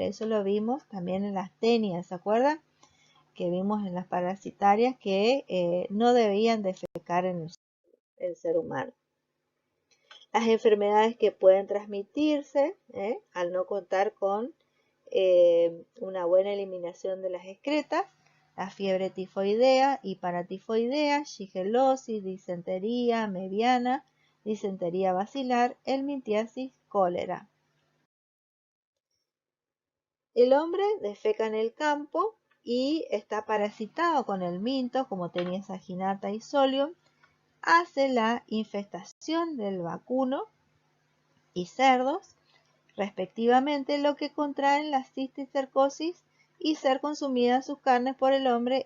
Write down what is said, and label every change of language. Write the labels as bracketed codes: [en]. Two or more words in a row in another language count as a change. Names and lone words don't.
[es] Eso lo vimos también en las tenias, ¿se acuerdan? Que vimos en las parasitarias que no debían defecar en el ser humano. Las enfermedades que pueden transmitirse al no contar con una buena eliminación de las excretas, la fiebre tifoidea y paratifoidea, shigelosis, disentería meviana, disentería basilar, helmintiasis, cólera. El hombre defeca en el campo y está parasitado con el minto, como Tenia saginata y solium, hace la infestación del vacuno y cerdos, respectivamente, lo que contraen la cisticercosis y ser consumidas sus carnes por el hombre.